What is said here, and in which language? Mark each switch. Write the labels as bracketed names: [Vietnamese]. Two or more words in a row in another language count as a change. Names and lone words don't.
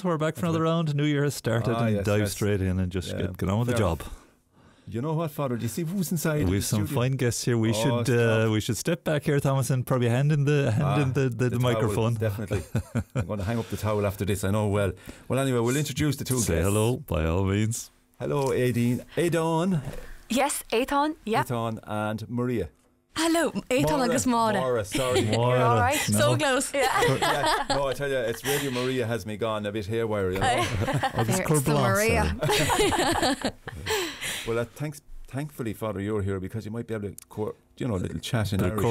[English] We're back for another round. New Year has started and dive straight in and just get on with the job. You know what, Father? Do you see who's inside? We've some fine guests here. We should step back here, Thomas, and probably hand in the microphone. Towel, definitely. I'm going to hang up the towel after this, I know well. Well, anyway, we'll introduce the two guests. Say hello, by all means. Hello, Étáin. Yes, Étáin, yeah. Étáin and Maria. Hello, Étáin agus Máire. Máire, sorry. You're all right? No. So close. Yeah. No, I tell you, it's Radio Maria has me gone a bit haywire, you know. It's the Maria. Well, thankfully, Father, you're here because you might be able to, a little chat in Irish.